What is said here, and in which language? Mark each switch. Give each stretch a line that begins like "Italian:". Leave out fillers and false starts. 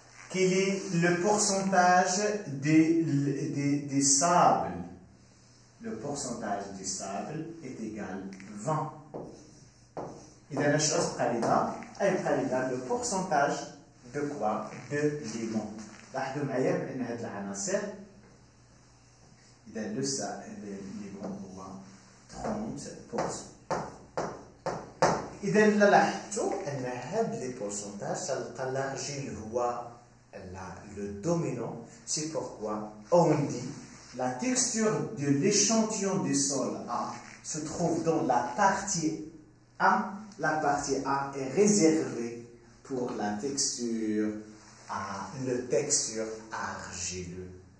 French: Quel est le pourcentage des sables? Le pourcentage des sables est égal à 20.
Arabic: إذا اش غتبقى لنا؟
French: le pourcentage de quoi? De limon.
Arabic: لاحظوا معايا بأن هذه العناصر إذا limon هو 30%. إذا لاحظتوا أن هاد لي pourcentages تلقى l'argile هو le dominant.
French: C'est pourquoi on dit la texture de l'échantillon du sol A se trouve dans la partie A. La partie A est réservée pour la texture A, le texture argileux.